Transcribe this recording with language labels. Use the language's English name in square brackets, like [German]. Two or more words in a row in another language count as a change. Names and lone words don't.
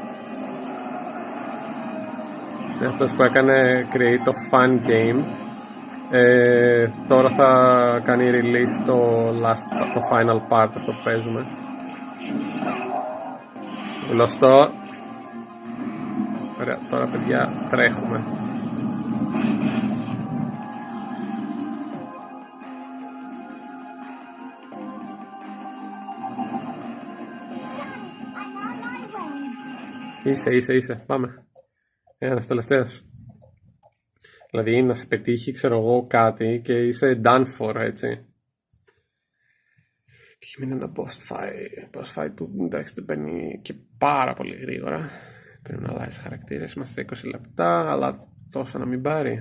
[Greek] Είναι αυτός που έκανε create το [English] fun game. [Greek] Τώρα θα κάνει release το [English] final part [Greek] αυτό που παίζουμε. Γνωστό. Ωραία, τώρα παιδιά τρέχουμε. [English] I'm on my way. [Greek] Είσαι, πάμε. Ένας τελευταίος. Δηλαδή να σε πετύχει, ξέρω εγώ, κάτι και είσαι [English] done for, [Greek] έτσι. Και έχει μείνει ένα boss fight που εντάξει δεν παίρνει και πάρα πολύ γρήγορα. Πρέπει να αλλάζει χαρακτήρες, είμαστε 20 λεπτά, αλλά τόσο να μην πάρει.